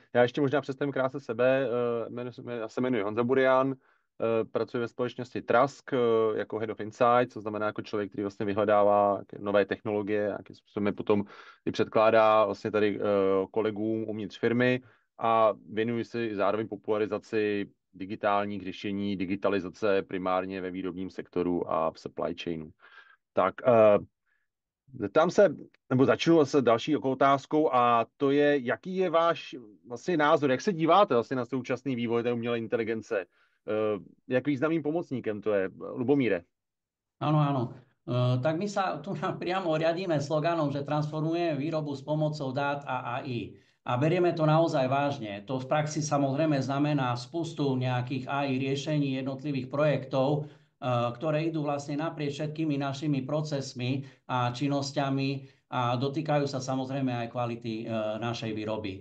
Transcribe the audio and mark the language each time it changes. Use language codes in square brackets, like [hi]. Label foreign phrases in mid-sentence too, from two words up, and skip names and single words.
[cs] Já ještě možná představím krátce sebe. Já se jmenuji Honza Burian, pracuji ve společnosti Trask jako [en] Head of Insight, [cs] co znamená jako člověk, který vlastně vyhledává nové technologie, jakým způsobem potom i předkládá vlastně tady kolegům uvnitř firmy a věnuji se zároveň popularizaci digitálních řešení, digitalizace primárně ve výrobním sektoru a v [en] supply chainu. [cs] Tak zeptám se, nebo začnu se další otázkou a to je, jaký je váš vlastně názor, jak se díváte vlastně na současný vývoj té umělé inteligence? Jak významným pomocníkem to je? Lubomíre. [sk] Áno, áno. Tak my sa tu priamo riadíme sloganom, že transformujeme výrobu s pomocou dát a AI. A berieme to naozaj vážne. To v praxi samozrejme znamená spustu nejakých AI riešení jednotlivých projektov, ktoré idú vlastne naprieč všetkými našimi procesmi a činnosťami a dotýkajú sa samozrejme aj kvality našej výroby.